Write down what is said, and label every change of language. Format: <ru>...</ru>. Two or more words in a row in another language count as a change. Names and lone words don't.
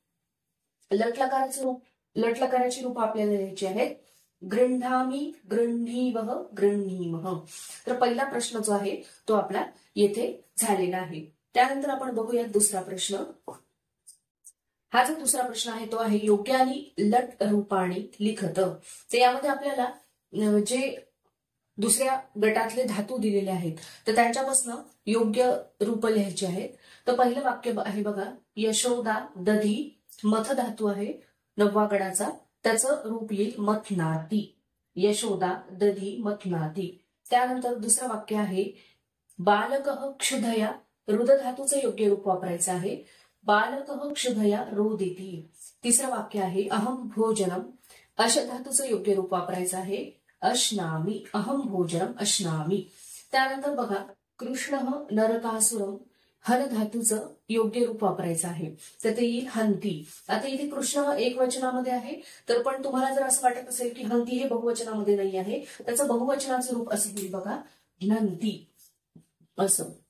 <mr>लट लकाराची रूप आपल्याला लिहायची आहेत.</mr> <sa>गृह्णामी, गृह्णीवः, गृह्णीमः.</sa> <mr>तर पहिला प्रश्न जो आहे तो आपला येथे झालेला आहे. त्यानंतर आपण बघूया दुसरा प्रश्न. हा जो दुसरा प्रश्न आहे तो आहे</mr> <sa>योग्यानी लट रूपाणी लिखत.</sa> <mr>तर यामध्ये आपल्याला जे दुसऱ्या गटातले धातू दिलेले आहेत तर त्यांच्यापासून योग्य रूप लिहायची आहेत. तर पहिलं वाक्य आहे बघा,</mr> <sa>यशोदा दधी,</sa> <mr>मथ धातू आहे नववा गणाचा, त्याचं रूप येईल मथनाती.</mr> <sa>यशोदा दधी मथनाती.</sa> <mr>त्यानंतर दुसरं वाक्य आहे</mr> <sa>बालकः क्षुधया,</sa> <mr>रुद धातूचं योग्य रूप वापरायचं आहे.</mr> <sa>बालकः क्षुधया रोदिती.</sa> <mr>तिसरं वाक्य आहे</mr> <sa>अहम भोजनम,</sa> <mr>अश धातूचं योग्य रूप वापरायचं आहे.</mr> <sa>अश्नामी, अहम भोजनम अश्नामी.</sa> <mr>त्यानंतर बघा,</mr> <sa>कृष्ण नरकासुरम,</sa> <mr>हन धातूचं योग्य रूप वापरायचं आहे, तर ते येईल हंती. आता इथे कृष्ण एक वचनामध्ये आहे, तर पण तुम्हाला जर असं वाटत असेल की हंती हे बहुवचनामध्ये नाही आहे, त्याचं बहुवचनाचं रूप असं होईल बघा, नंती असं.</mr>